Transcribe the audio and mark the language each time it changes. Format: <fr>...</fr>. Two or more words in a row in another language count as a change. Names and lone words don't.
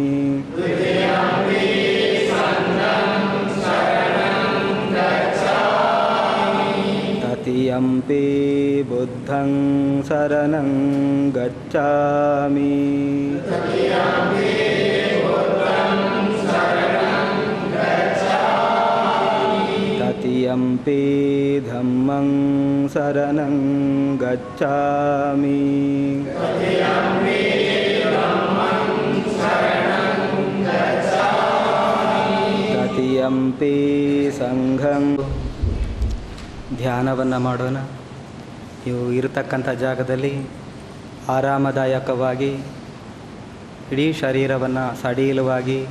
<pi>ತತಿಯಂಪಿ ಬುದ್ಧಂ ಶರಣಂ ಗಚ್ಚಾಮಿ ತತಿಯಂಪಿ ಧಮ್ಮಂ ಶರಣಂ ಗಚ್ಚಾಮಿ ತತಿಯಂಪಿ ಸಂಘಂ.</pi> <kn>ಧ್ಯಾನವನ್ನು ಮಾಡೋಣ. ನೀವು ಇರತಕ್ಕಂಥ ಜಾಗದಲ್ಲಿ ಆರಾಮದಾಯಕವಾಗಿ ಇಡೀ ಶರೀರವನ್ನು ಸಡಿಲವಾಗಿ</kn>